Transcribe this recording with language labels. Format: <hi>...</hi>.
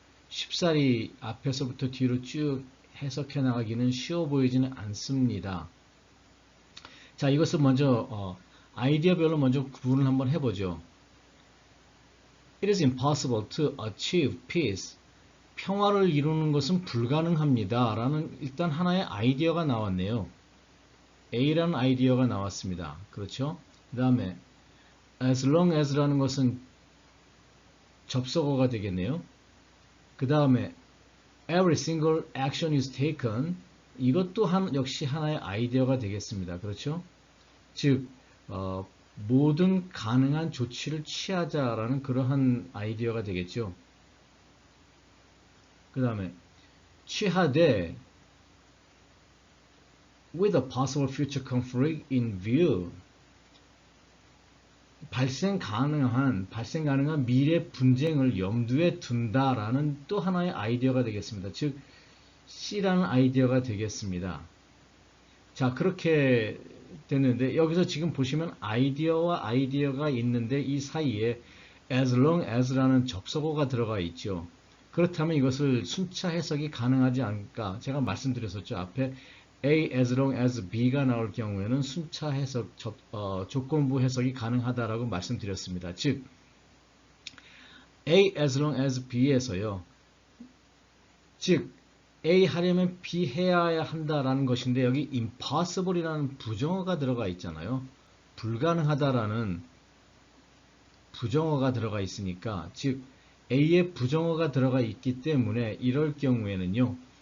<ko>쉽사리 앞에서부터 뒤로 쭉 해석해 나가기는 쉬워 보이지는 않습니다. 자, 이것을 먼저 아이디어별로 먼저 구분을 한번 해보죠.</ko> <en>It is impossible to achieve peace.</en> <ko>평화를 이루는 것은 불가능합니다. 라는 일단 하나의 아이디어가 나왔네요. A라는 아이디어가 나왔습니다. 그렇죠? 그 다음에 as long as라는 것은 접속어가 되겠네요. 그 다음에</ko> <en>every single action is taken.</en> <ko>이것도 역시 하나의 아이디어가 되겠습니다. 그렇죠? 즉 모든 가능한 조치를 취하자라는 그러한 아이디어가 되겠죠. 그 다음에 취하되</ko> <en>with a possible future conflict in view.</en> <ko>발생 가능한 미래 분쟁을 염두에 둔다라는 또 하나의 아이디어가 되겠습니다. 즉 C라는 아이디어가 되겠습니다. 자, 그렇게 됐는데 여기서 지금 보시면 아이디어와 아이디어가 있는데 이 사이에 as long as라는 접속어가 들어가 있죠. 그렇다면 이것을 순차 해석이 가능하지 않을까? 제가 말씀드렸었죠. 앞에 A as long as B가 나올 경우에는 순차 해석, 조건부 해석이 가능하다라고 말씀드렸습니다.</ko> <en>즉 A as long as B에서요.</en> <ko>즉 A 하려면 B 해야 한다라는 것인데 여기 impossible이라는 부정어가 들어가 있잖아요. 불가능하다라는 부정어가 들어가 있으니까 즉 A에 부정어가 들어가 있기 때문에 이럴 경우에는요.</ko>